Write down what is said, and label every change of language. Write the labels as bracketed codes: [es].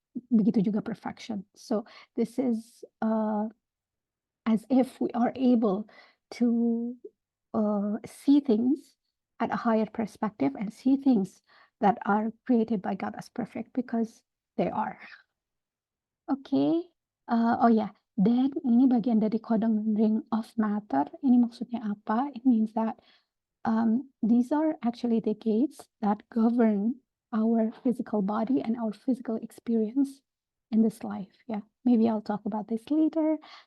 [en] Begitu juga perfection. So this is as if we are able to see things at a higher perspective and see things that are created by God as perfect because they are. [id] Oke, oh ya, dan ini bagian dari codon ring of matter. Ini maksudnya apa? [en] It means that these are actually the gates that govern our physical body and our physical experience in this life ya. Maybe I'll talk about this later.